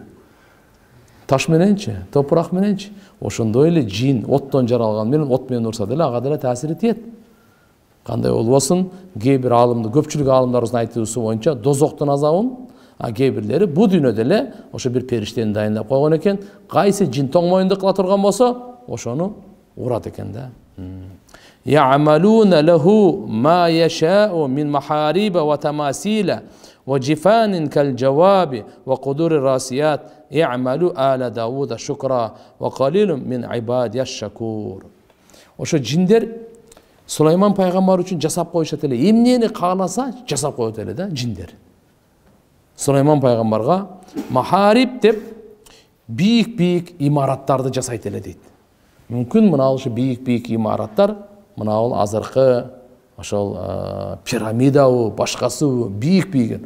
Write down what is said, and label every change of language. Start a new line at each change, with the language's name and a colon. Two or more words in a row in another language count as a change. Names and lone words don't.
Kyrgyz: Таш мененчи, топурак мененчи. Ошондой эле жин оттон жаралган менен от менен урса деле ага деле таасири тиет. Кандай болбосун, кейбир аалымды, көпчүлүк аалымдарыбыздын айтуусу боюнча дозоктун азабын, а кейбирлери бу дүйнөдө эле ошо бир периштени дайындап койгон экен. Кайсы жин тоңмоюнду кыла турган болсо, ошону урат экен да.
Arabic: يعملون له ما يشاء من محاريب وتماثيل وجفان كالجواب وقدور الراسيات يعملوا آل داود شكرا وقليل من عبادي الشكور.
Kyrgyz: Ошо жиндер Сулайман пайгамбар үчүн жасап коюшат эле. Эмнени кааласа жасап коет эле да жиндер. Сулайман пайгамбарга махариб деп бийик-бийик имараттарды жасайт эле дейт. Мүмкүн мына ошо бийик-бийик имараттар, мына ал азыркы ошол пирамидабы, башкасыбы, бийик-бийик.